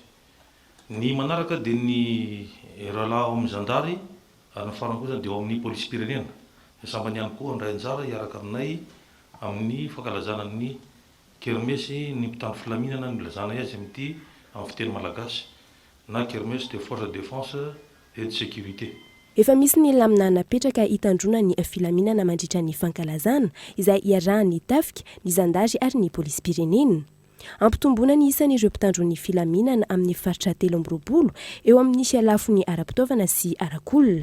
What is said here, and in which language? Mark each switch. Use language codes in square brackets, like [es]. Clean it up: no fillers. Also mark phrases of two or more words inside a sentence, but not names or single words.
[mg] Ny manaraka dia ny rahalahy ao amin'ny zandary ary ny farany kosa dia ao amin'ny polisy-pirenena. Sambany ihany koa andray anjara hiaraka aminay amin'ny fankalazana ny kermesy ny mpitandro filaminana ny lazana azy amin'ity amin'ny fiteny malagasy na kermesy [fr] de force de défense et de sécurité. [mg] Efa misy ny lamina napetraka hitandrona ny filaminana mandritra ny fankalazana izay iarahan'ny tafika, ny zandary ary ny polisy-pirenena. Ampitomboana ny isan'ireo mpitandro ny filaminana amin'ny faritra 13 eo amin'ny lafiny ara-pitaovana sy ara-kolona.